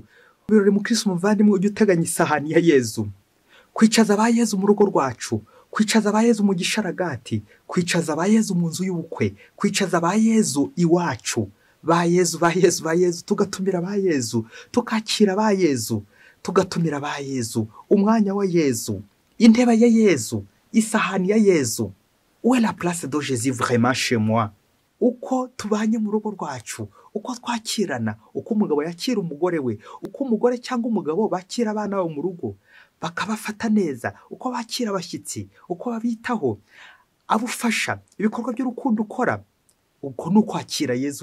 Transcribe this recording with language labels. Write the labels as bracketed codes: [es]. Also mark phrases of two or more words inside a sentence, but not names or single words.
[rw] Birori mu Kristo muvandimwe, ujye uteganya isahani ya Yezu, kwicaza ba Yezu mu rugo rwacu, kwicaza ba Yezu mu gisharagati, kwicaza ba Yezu mu nzu y'ubukwe, kwicaza ba Yezu iwacu, ba Yezu, ba Yezu, ba Yezu, tugatumira ba Yezu, tukakira ba Yezu, tugatumira ba Yezu, umwanya wa Yezu, intebe ya Yezu, isahani ya Yezu. [fr] Où est la place de Jésus vraiment chez moi? [rw] Uko tubanye mu rugo rwacu, uko twakirana, uko umugabo yakira umugore we, uko umugore cyangwa umugabo bakira abana babo mu rugo bakabafata neza, uko bakira abashyitsi, uko babitaho, abufasha ibikorwa by'urukundo ukora, uko ni ukwakira Yezu.